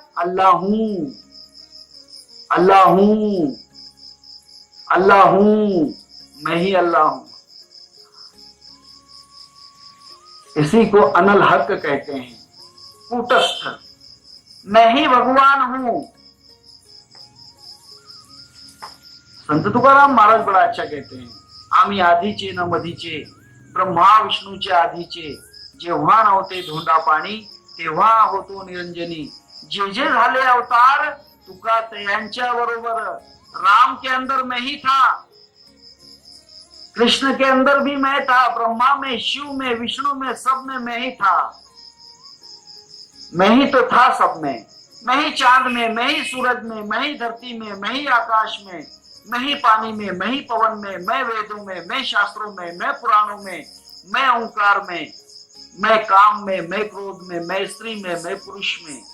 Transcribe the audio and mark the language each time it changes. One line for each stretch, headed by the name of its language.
Hindi: अल्लाह हूं, अल्लाह हूं, अल्लाह हूं, मैं ही अल्लाह हूं। इसी को अनल हक कहते हैं, कूटस्थ। मैं ही भगवान हूं। संत तुकाराम महाराज बड़ा अच्छा कहते हैं,
Marathi: आम्ही आधीचे न मधीचे, ब्रह्मा विष्णूचे आधीचे, जेव्हा नव्हते धोंडा पाणी, तेव्हा होतो निरंजनी। जे जे झाले अवतार, तुका त्यांच्या बरोबर।
Hindi: राम के अंदर मैं ही था, कृष्ण के अंदर भी मैं था, ब्रह्मा में, शिव में, विष्णु में, सब में मैं ही था। मैं ही तो था सब में। मैं ही चांद में, मैं ही सूरज में, मैं ही धरती में, मैं ही आकाश में, मैं ही पानी में, मैं ही पवन में, मैं वेदों में, मैं शास्त्रों में, मैं पुराणों में, मैं ओंकार में, मैं काम में, मैं क्रोध में, मैं स्त्री में, मैं पुरुष में।